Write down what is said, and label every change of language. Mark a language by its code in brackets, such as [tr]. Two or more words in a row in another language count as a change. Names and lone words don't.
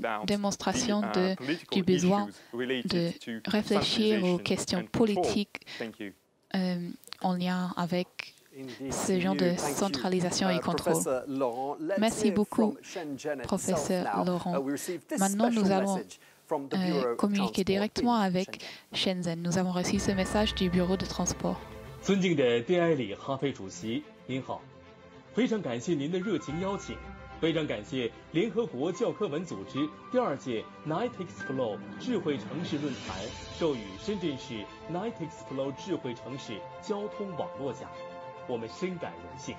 [fr] C'est une démonstration question du besoin de réfléchir aux questions politiques en lien avec ce genre de centralisation et contrôle. Merci beaucoup, professeur Laurent. Maintenant, nous allons communiquer directement avec Shenzhen. Nous avons reçu ce message du bureau de transport. [zh] 尊敬的丁埃里哈菲主席，您好，非常感谢您的热情邀请，非常感谢联合国教科文组织第2届 Night Explore 智慧城市论坛授予深圳市 Night Explore 智慧城市交通网络奖，我们深感荣幸。